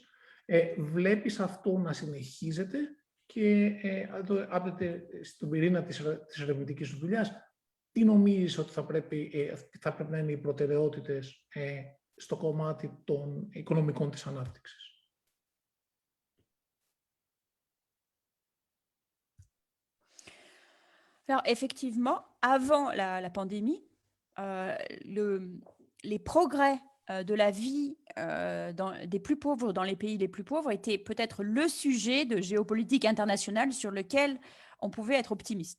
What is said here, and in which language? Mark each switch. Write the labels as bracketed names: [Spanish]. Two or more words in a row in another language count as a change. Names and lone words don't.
[Greek] Βλέπεις αυτό να συνεχίζεται και άπτεται στον πυρήνα της ερευνητικής σου δουλειάς. Τι νομίζεις ότι θα πρέπει να είναι οι προτεραιότητες στο κομμάτι των οικονομικών της ανάπτυξης? [French] Alors, effectivement, avant la pandémie, les progrès de la vie des plus pauvres dans les pays les plus pauvres étaient peut-être le sujet de géopolitique internationale sur lequel on pouvait être optimiste.